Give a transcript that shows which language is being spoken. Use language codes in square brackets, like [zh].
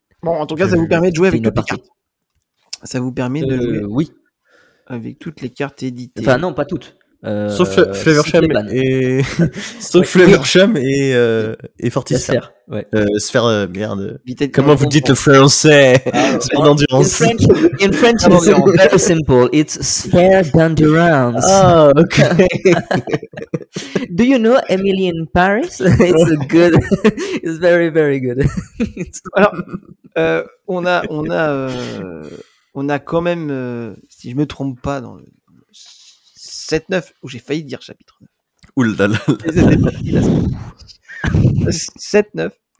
[fr] Bon, en tout cas, ça vous permet de jouer avec toutes les cartes. Ça vous permet de jouer avec toutes les cartes éditées. Enfin, non, pas toutes. Sauf Fluttershy et sauf Fluttershy et Fortisphere. Sphère, ouais. Merde. Vitesse. Comment vous dites le français? Sphère d'endurance. [en] In French, it's very simple. It's Sphère d'endurance. Ah, oh, ok. Do you know Emily in Paris? It's good. It's very very good. [fr] Alors, on a quand même, si je me trompe pas dans le 7-9, où j'ai failli dire chapitre 9. Ouh là là là. 7-9.